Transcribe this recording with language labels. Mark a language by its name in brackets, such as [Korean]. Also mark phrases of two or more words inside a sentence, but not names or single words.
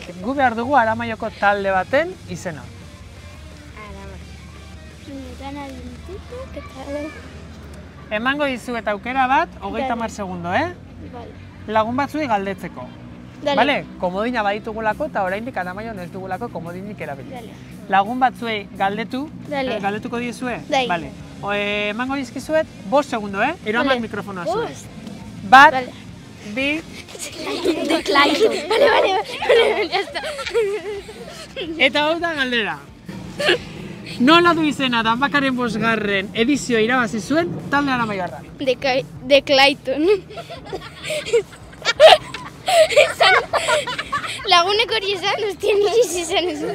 [Basque] Gu behar dugu Aramaioko talde baten izena. Emango dizuet aukera bat, 30 segundo, Lagun batzuei galdetzeko. Bale? Komodina baditugulako eta oraindik Aramaion ez dugulako komodinik erabili. Lagun batzuei galdetuko diezue? Bale. Emango dizkizuet 5 segundo, Eraman mikrofonoa zuen. Bat, bi... [Spanish] De Clayton. Vale, ya está. [Basque] Eta hau da galdera. Nola du izena Danbakaren 5. edizioa irabazi zuen talde aramaiarra? De Clayton. Lagunek hori esan, hostia, nire izan ez.